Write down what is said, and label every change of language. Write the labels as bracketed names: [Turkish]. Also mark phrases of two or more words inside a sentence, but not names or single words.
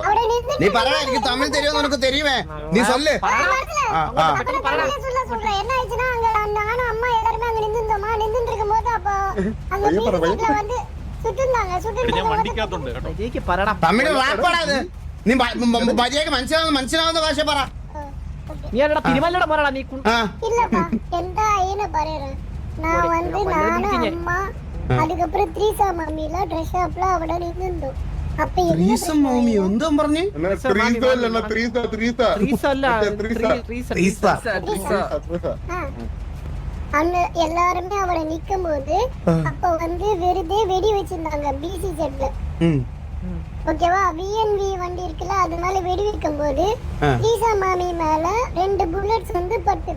[Malayalam] നീ പറ. എനിക്ക് തമിഴ് തരുമോ? നിനക്ക് തരുമേ? [Tamil] நீ சொல்லு. [Malayalam] തമിഴ് റാപ്പാടാ ഇത്. നീ മര്യാദക്ക് മനസ്സിലാവുന്ന ഭാഷ പറ. [Tamil] அதுக்கப்புறம் த்ரீசா மாமில [English] dress shop [Tamil] அவட நின்னு. அப்ப [Malayalam] ത്രീസം മോമി എന്തോ പറഞ്ഞു? [Tamil] அங்க எல்லாரும் அவட நிக்கும்போது அப்ப வந்து வெறுதே வெடி வச்சிருந்தாங்க BCZல. ஓகேவா? VNV வண்டி இருக்குல, அதனால வெடி வைக்கும்போது த்ரீசா மாமி மேல 2 புல்லட்ஸ் வந்து பட்டது.